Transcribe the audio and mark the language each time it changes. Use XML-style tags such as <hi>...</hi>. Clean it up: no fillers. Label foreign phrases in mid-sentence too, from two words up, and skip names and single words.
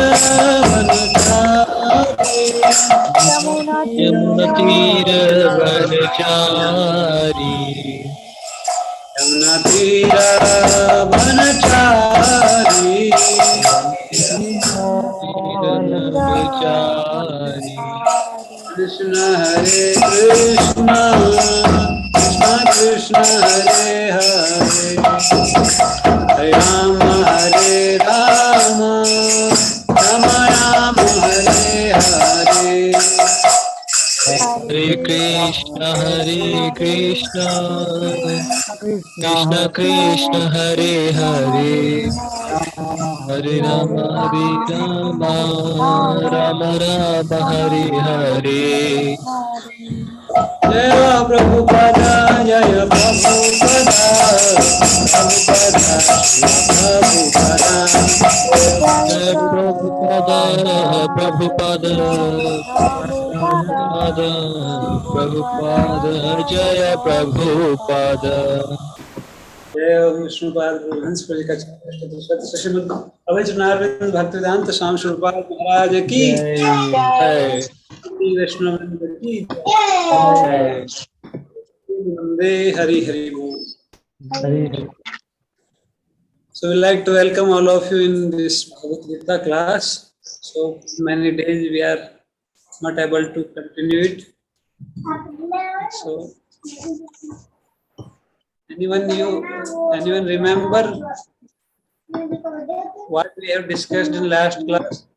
<hi>वनचारी यमुना तीर वनचारी</hi> <sa>कृष्ण हरे कृष्ण कृष्ण कृष्ण हरे हरे हरे राम राम राम हरे हरे Hare Krishna Krishna Krishna Hare Hare Hare Rama Rama Rama Hare Hare जय प्रभुपादा जय प्रभुपादा Prabhupada Jaya Prabhupada</sa> <hi>जय विष्णुपाद हंस पर का श्रीमद् अवैतनाथ भक्तिवेदांत स्वामी श्रीपाद महाराज की जय वैष्णव की जय वंदे हरि हरि बोल.</hi> <en>So we like to welcome all of you in this Bhagavad Gita class. So many days we are not able to continue it. So anyone remember what we have discussed in last class?</en>